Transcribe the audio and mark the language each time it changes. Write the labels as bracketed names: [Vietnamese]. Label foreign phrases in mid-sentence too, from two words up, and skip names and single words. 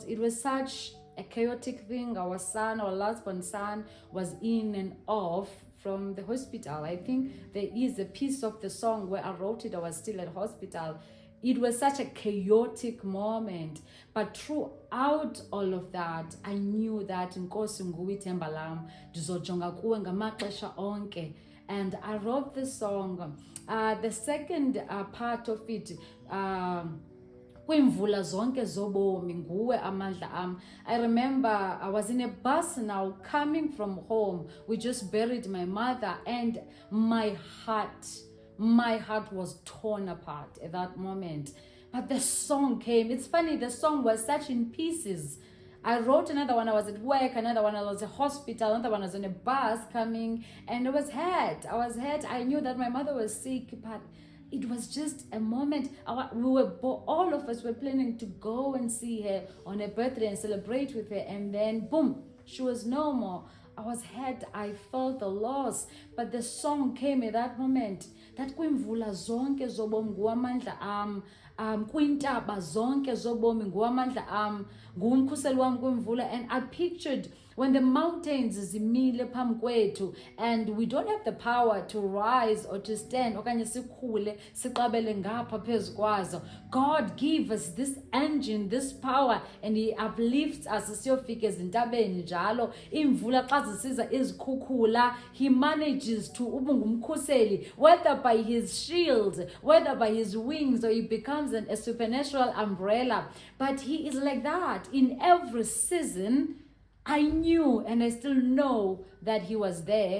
[English] It was such a chaotic thing. Our last born son, was in and off from the hospital. I think there is a piece of the song where I wrote it, I was still at hospital. It was such a chaotic moment, but throughout all of that, I knew that [Xhosa] Nkosi nguwe ithemba lam, ndizojonga kuwe ngamaxesha onke. [English] And I wrote this song. The second part of it, [Xhosa] kwimvula zonke zobomi nguwe amandla am. [English] I remember I was in a bus now coming from home. We just buried my mother, and my heart was torn apart at that moment. But the song came. It's funny, the song was such in pieces. I wrote another one, I was at work, another one I was at hospital, another one I was on a bus coming, and I was hurt. I knew that my mother was sick, but it was just a moment. All of us were planning to go and see her on her birthday and celebrate with her, and then boom, she was no more. I was hurt. I felt the loss, but the song came at that moment. [Xhosa] That kwimvula zonke zobomi nguwamandla am, kwintaba zonke zobomi nguwamandla am, ngumkhuseli wam kwimvula. [English] And I pictured when the mountains [Xhosa] zimile phambi kwethu [English] and we don't have the power to rise or to stand, [Xhosa] okanye sikhule siqabele ngapha phezu kwazo, [English] God give us this engine, this power, and he uplifts us [Xhosa] siyofika ezintabeni njalo. Imvula xa zisiza izikhukhula, [English] he manages to ubungumkhuseli, whether by his shield, whether by his wings, or he becomes a supernatural umbrella. But he is like that in every season. I knew, and I still know that he was there.